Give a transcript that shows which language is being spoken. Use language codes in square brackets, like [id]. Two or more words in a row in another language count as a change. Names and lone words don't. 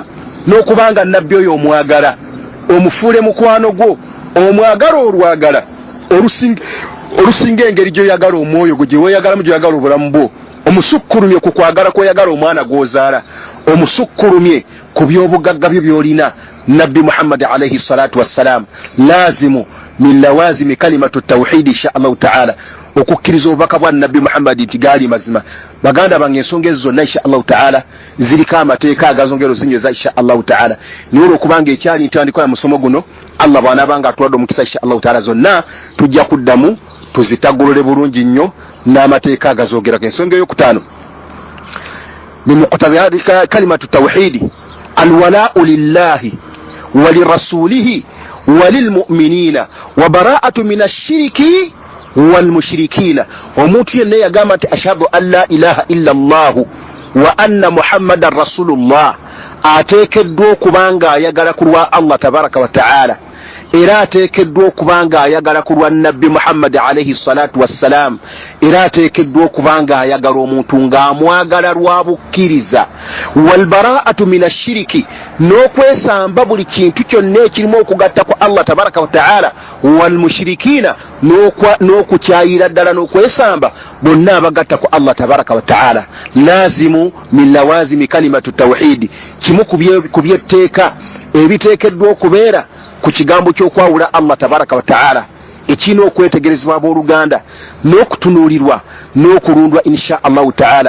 [lg] N'okubanga nabbi oyo omwagala, omufuule mukwano gwo, omwagala olwagala olusinga engeri gy'oyagala omwoyo gwe, gye weeyagalamu gy'oyagala obulamu bwo, omusukkulumye ku kwagala kw'oyagala omwana gw'ozaala, omusukkulumye ku by'obugagga byo by'olina. [ar] Nabbi Muhammad عليه الصلاة والسلام لازم من لوازم كلمة التوحيد إن شاء الله تعالى, [lg] okukkiriza obubaka bwa nabbi Muhammad nti gaali mazima. Baganda bange, ensonga ezo zonna [ar] إن شاء الله تعالى [lg] ziriko amateeka agazongero zinyweza [ar] إن شاء الله تعالى. [lg] Niwe olwokubanga ekyali ntandikwa ya musomo guno, Allah bw'anaabanga atuwadde omukisa [ar] إن شاء الله تعالى, [lg] zonna tujja kuddamu tuzitagolole bulungi nnyo n'amateeka agazoogerako. Ensonga ey'okutaano [ar] من مقتضيات كلمة التوحيد الولاء لله ولرسوله وللمؤمنين والبراءة من الشرك والمشركين. Omuntu yenna yagamba nti أشهد أن لا إله إلا الله وأن محمدا رسول الله, [lg] ateekeddwa okubanga ayagala ku lwa Allah [ar] تبارك وتعالى, [lg] era ateekeddwa okubanga ayagala ku lwa nabbi Muhammad [ar] عليه الصلاة والسلام, [lg] era ateekeddwa okubanga ayagala omuntu ng'amwagala lwa bukkiriza. [ar] والبراءة من الشرك, [lg] n'okwesamba buli kintu kyonna ekirimu okugatta ku Allah [ar] تبارك وتعالى. والمشركين, [lg] n'okukyayira ddala n'okwesamba bonna abagatta ku Allah [ar] تبارك وتعالى. لازم من لوازم كلمة التوحيد, [lg] kimu ku byetteeka ebiteekeddwa okubeera ku kigambo ky'okwawula Allah [ar] تبارك وتعالى, [lg] ekirina okwetegerezebwa abooluganda n'okutunuulirwa n'okulundwa [ar] إن شاء الله تعالى.